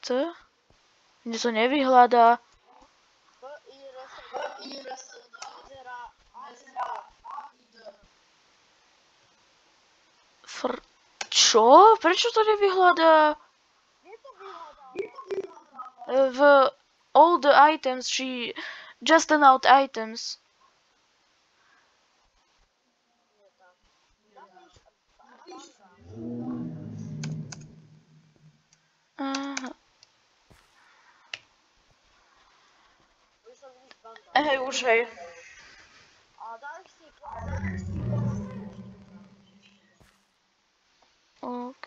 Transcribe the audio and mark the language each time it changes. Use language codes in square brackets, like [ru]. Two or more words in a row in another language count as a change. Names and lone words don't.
[sk] Mne to nevyhľadá. Čo? Prečo to nevyhľadá? V [en] all the items, [sk] či [en] just enough items. [sk] Aha. Hej, už hej. OK.